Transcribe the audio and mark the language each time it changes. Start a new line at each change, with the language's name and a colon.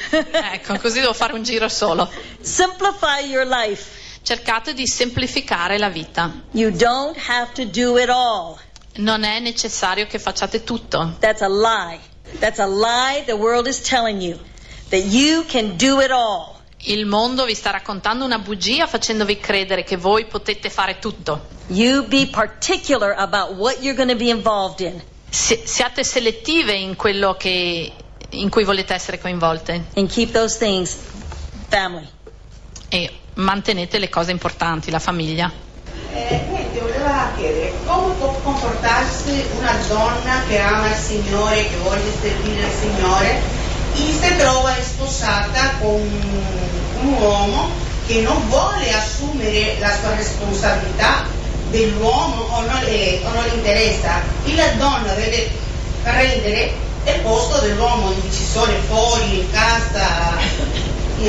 Italian: Ecco, così devo fare un giro solo.
English: Simplify your life.
Italian: Cercate di semplificare la vita.
English: You don't have to do it all.
Italian: Non è necessario che facciate tutto.
English: That's a lie. That's a lie the world is telling you. That you can do it all.
Italian: Il mondo vi sta raccontando una bugia facendovi credere che voi potete fare tutto.
English: You be particular about what you're going to be involved in.
Italian: Siate selettive in quello che in cui volete essere coinvolte.
English: And keep those things family.
Italian: E mantenete le cose importanti, la famiglia. Niente, voleva chiedere come può comportarsi una donna che ama il Signore, che vuole servire il Signore, e si trova sposata con un uomo che non vuole assumere la sua responsabilità dell'uomo o non le interessa, e la donna deve prendere il posto dell'uomo, il decisore, fuori, in casa.